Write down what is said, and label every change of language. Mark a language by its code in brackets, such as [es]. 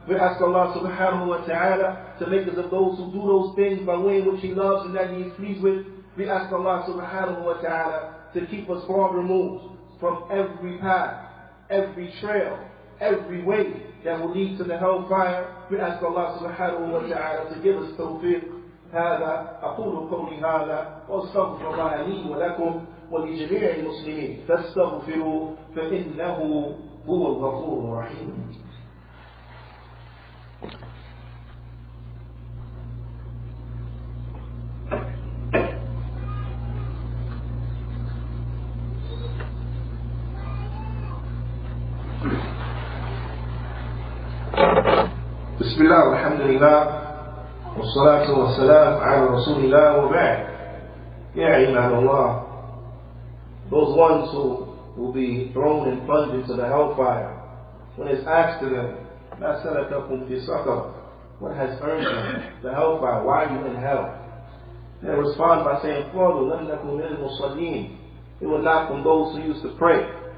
[en] We ask Allah subhanahu wa ta'ala to make us of those who do those things by way in which He loves and that He is pleased with. We ask Allah subhanahu wa ta'ala to keep us far removed from every path, every trail, every way that will lead to the hellfire. We ask Allah subhanahu wa ta'ala to give us tawfiq. [ar] هذا أقول قولي هذا وأستغفر الله لي ولكم ولجميع المسلمين فاستغفروا فإنه هو الغفور الرحيم. بسم الله والحمد لله والصلاة والسلام على رسول الله وبعد. يا عباد الله, [en] those ones who will be thrown and plunged into the hellfire, when it's asked to them, [ar] مَا سَلَكَكُمْ فِي سَقَرَ, [en] what has earned them the hellfire? Why are you in hell? They respond by saying, [ar] قَالُوا لَمْ نَكُنْ مِنَ الْمُصَلِّينَ, [en] they were not from those who used to pray.